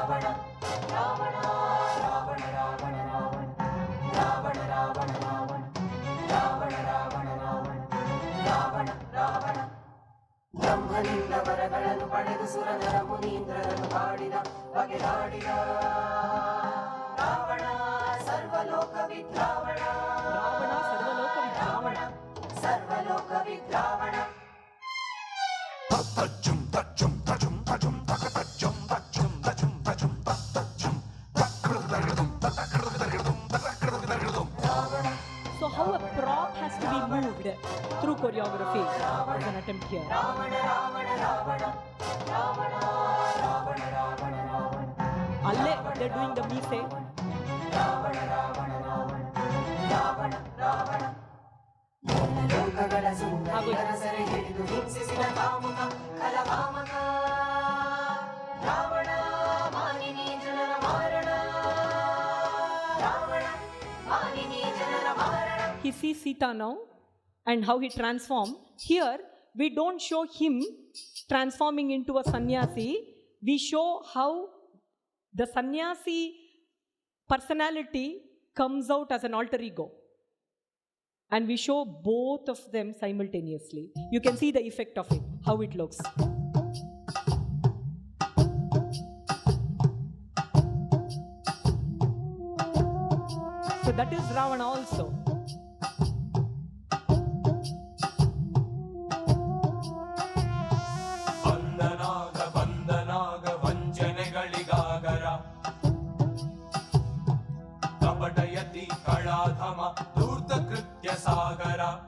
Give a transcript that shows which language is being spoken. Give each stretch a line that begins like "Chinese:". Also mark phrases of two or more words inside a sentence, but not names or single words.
Kannada: ಬ್ರಹ್ಮನಿಂದ ವರಗಳನ್ನು ಪಡೆದು ಸುರನರ ಮುನೀಂದ್ರರನ್ನು ಕಾಡಿದ ಬಗೆದಾಡಿದ ರಾವಣ ಸರ್ವಲೋಕ ವಿದ್ರಾವಣ ಸರ್ವಲೋಕ ವಿದ್ರಾವಣ
English: So how a prop has to be moved through choreography is an attempt here. Alle, they're doing the mise.
Kannada: ಲೋಕಗಳ ಸುಂದರಿಯರ ಸೆರೆ ಹಿಡಿದು ಹಿಂಸಿಸಿದ ಕಾಮುಕ ಕಲಕಾಮಕ ರಾವಣ ಮಾನಿನಿ ಜನರ ಮಾರಣ ರಾವಣ ಮಾನಿನಿ ಜನರ ಮಾರಣ.
English: He sees Sita now and how he transformed. Here we don't show him transforming into a sannyasi. We show how the sannyasi personality comes out as an alter ego. And we show both of them simultaneously. You can see the effect of it, how it looks. So that is Ravana also.
Kannada: ಬಂದನಾಗ ವಂಚನೆಗಳಿಗಾಗರ ಕಪಟಯತಿ ಕಳಾಧಮ ಧೂರ್ತ ಕೃತ್ಯ ಸಾಗರ